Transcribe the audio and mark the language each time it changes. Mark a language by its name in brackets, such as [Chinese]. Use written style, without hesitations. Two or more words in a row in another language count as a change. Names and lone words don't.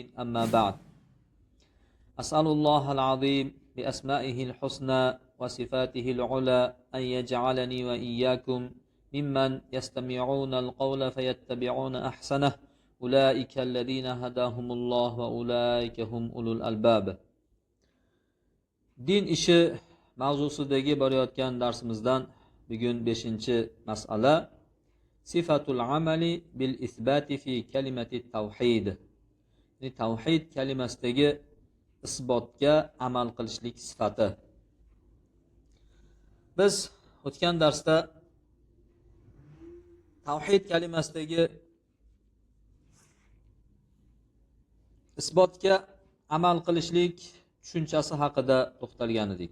[Arabic] أما بعد، أسأل الله العظيم بأسمائه الحسنى وصفاته العلى أن يجعلني وإياكم ممن يستمعون القول فيتبعون أحسنه، أولئك الذين هداهم الله وأولئك هم أولو الألباب. [Uzbek] Din ishi mavzusidagi borayotgan darsimizdan bugun 5-masala [Arabic] صفة العمل بالإثبات في كلمة التوحيد. [Uzbek] Tawhid kalimasidagi isbotga amal qilishlik sifati. Biz o'tgan darsda tawhid kalimasidagi isbotga amal qilishlik tushunchasi haqida to'xtalgan edik.